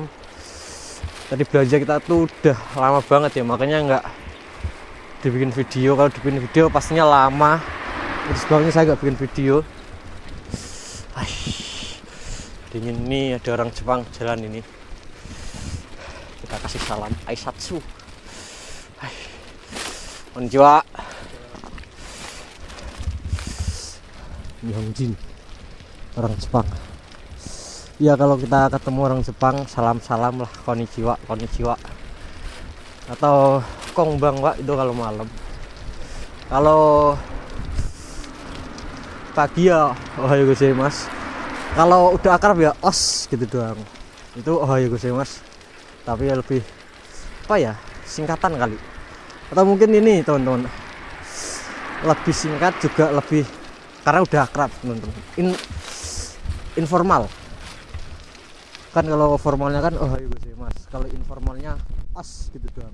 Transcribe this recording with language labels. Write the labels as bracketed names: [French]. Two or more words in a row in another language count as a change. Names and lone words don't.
[Indonesian] Tadi belanja kita tuh udah lama banget ya, makanya nggak dibikin video. Kalau dibikin video pastinya lama, terus sebabnya saya nggak bikin video. Dingin. Ini ada orang Jepang jalan ini, kita kasih salam Aisatsu. Konnichiwa. Nihonjin, orang Jepang. Ya kalau kita ketemu orang Jepang, salam-salam lah, [Japanese] こんにちは、こんにちは. [Indonesian] Atau konbanwa itu kalau malam. Kalau pagi ya [Japanese] おはようございます. [Indonesian] Kalau udah akrab ya os gitu doang. Itu [Japanese] おはようございます. [Indonesian] Tapi ya lebih apa ya, singkatan kali. Atau mungkin ini teman-teman, lebih singkat juga lebih karena udah akrab teman-teman. Informal kan, kalau formalnya kan oh ayo mas, kalau informalnya os gitu doang.